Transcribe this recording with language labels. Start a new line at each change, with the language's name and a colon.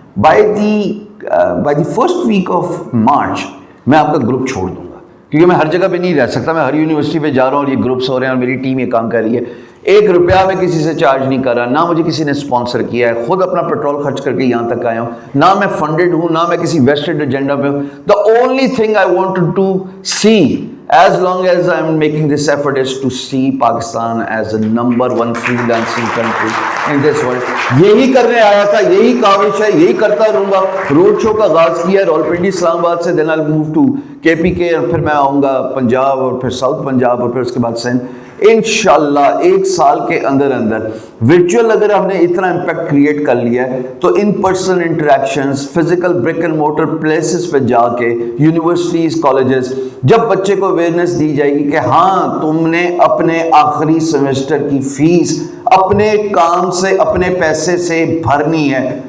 Urdu: By the first week of March میں آپ کا گروپ چھوڑ دوں گا، کیونکہ میں ہر جگہ پہ نہیں رہ سکتا، میں ہر یونیورسٹی پہ جا رہا ہوں اور یہ گروپس ہو رہے ہیں اور میری ٹیم یہ کام کر رہی ہے. 1 روپیہ میں کسی سے چارج نہیں کر رہا، نہ مجھے کسی نے اسپانسر کیا ہے، خود اپنا پیٹرول خرچ کر کے یہاں تک آیا ہوں، نہ میں فنڈڈ ہوں، نہ میں کسی ویسٹڈ ایجنڈا پہ ہوں.
English: The only thing I want to see as long as I'm making this effort is to see Pakistan as the number 1 freelancing country in this world.
Urdu: یہی کرنے آیا تھا, یہی کاوش ہے, یہی کرتا رہوں گا. روڈ شو کا آغاز کیا راولپنڈی اسلام آباد سے,
English: then I'll move to KPK
Urdu: اور پھر میں آؤں گا پنجاب اور پھر ساؤتھ پنجاب اور پھر اس کے بعد سندھ. انشاءاللہ 1 سال کے اندر ورچوئل اگر ہم نے اتنا امپیکٹ کریٹ کر لیا ہے تو in person interactions, physical brick and motor places پہ جا کے, یونیورسٹیز, کالجز, جب بچے کو اویئرنیس دی جائے گی کہ ہاں تم نے اپنے آخری سیمسٹر کی فیس اپنے کام سے, اپنے پیسے سے بھرنی ہے.